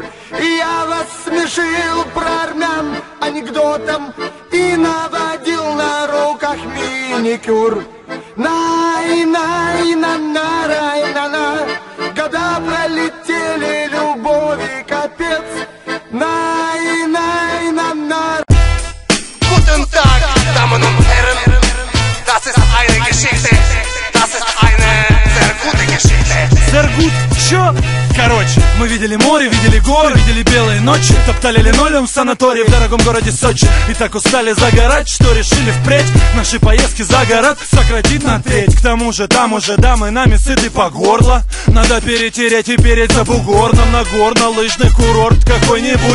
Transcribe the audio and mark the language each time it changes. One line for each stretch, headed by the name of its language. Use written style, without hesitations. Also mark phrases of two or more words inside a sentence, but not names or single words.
Russian: И я вас смешил про армян анекдотом и наводил на руках маникюр. На-на-на-на-на-на. Года пролетели, любови капец. На-на-на-на.
German: Guten Tag, Damen und Herren. Das ist eine Geschichte. Das ist eine sehr gute Geschichte. Sehr gut,
Russian: чё? Короче, мы видели море, видели горы, видели белые ночи, топтали линолеум в санатории в дорогом городе Сочи. И так устали загорать, что решили впредь наши поездки за город сократить на треть. К тому же там уже дамы нами сыты по горло. Надо перетереть и переть за бугор нам на горно-лыжный курорт какой-нибудь.